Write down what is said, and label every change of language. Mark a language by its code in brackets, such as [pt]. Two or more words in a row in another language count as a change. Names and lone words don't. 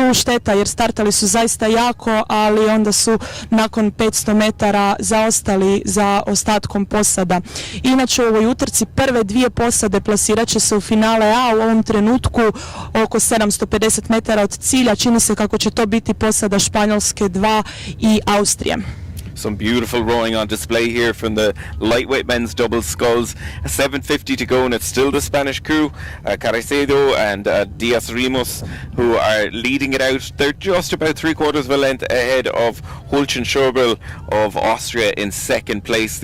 [hr] Šteta jer startali su zaista jako, ali onda su nakon 500 metara zaostali za ostatkom posada. Inače u ovoj utrci prve 2 posade plasirat će se u finale A u ovom trenutku oko 750 metara od cilja. Čini se kako će to biti posada Španjolske 2 i Austrije. [en] Some beautiful rowing on display here from the lightweight men's double sculls. 7:50 to go, and it's still the Spanish crew, Caraicedo and Diaz Rimos, who are leading it out. They're just about 3/4 of a length ahead of Hulchen Schobel of Austria in 2nd place.